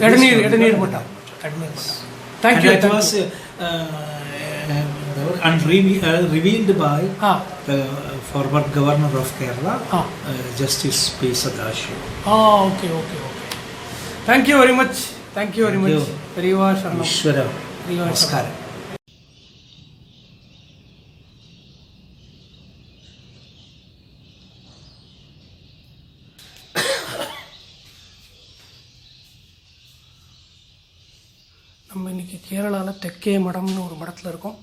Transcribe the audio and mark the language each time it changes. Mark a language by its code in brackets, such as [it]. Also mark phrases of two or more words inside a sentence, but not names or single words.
[en] Edanir Matam. Thank you. And it was revealed by the former governor of Kerala, Justice P. Sadashiv. Okay. Thank you very much. Pariva Sharanam. [ta] ஈஸ்வரா. நமஸ்காரம். நம்ம இன்றைக்கி கேரளாவில் தெக்கே மடம்னு ஒரு மடத்தில் இருக்கோம்.